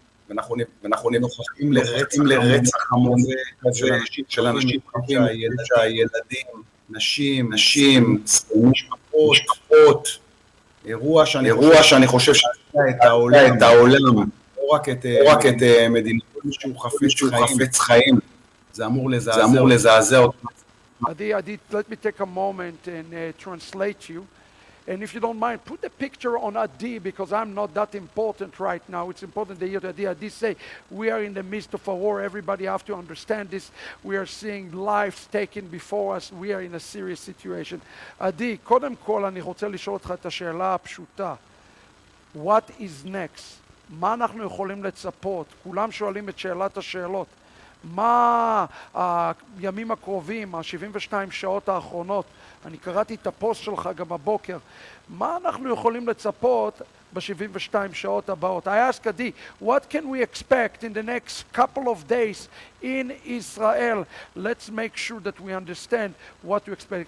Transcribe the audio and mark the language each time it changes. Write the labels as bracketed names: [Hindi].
[Hebrew] אנחנו נוכחים לרצח המוני של אנשים, ילדים, נשים, משפחות, אירוע שאני חושב שעשה את העולם, לא רק את מדינת שהוא חפץ חיים, זה אמור לזעזע אותו. [English] Adi, let me take a moment and translate you. And if you don't mind, put the picture on Adi, because I'm not that important right now. It's important that you hear Adi say, we are in the midst of a war. Everybody have to understand this. We are seeing lives taken before us. We are in a serious situation. [Hebrew] Adi, קודם כל אני רוצה לשאול אותך את השאלה הפשוטה. [English] What is next? [Hebrew] מה אנחנו יכולים לצפות? כולם שואלים את שאלת השאלות. מה הימים הקרובים, ה-72 שעות האחרונות, אני קראתי את הפוסט שלך גם הבוקר, מה אנחנו יכולים לצפות ב-72 שעות הבאות? [English] I ask Adi, what can we expect in the next couple of days in Israel? Let's make sure that we understand what to expect.